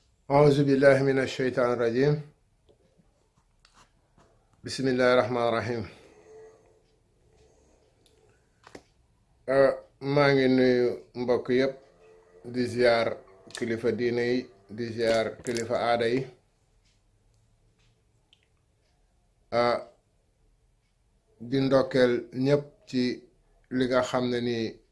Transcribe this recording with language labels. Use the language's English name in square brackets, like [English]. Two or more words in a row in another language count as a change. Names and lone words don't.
[Arabic] أعوذ بالله من الشيطان الرجيم. بسم الله الرحمن الرحيم. [Wolof] maa ngi nuyu mbokk yépp di ziar kilifa diine yi di ziar kilifa aada yi di ndokkeel ñépp ci li nga xam ne ni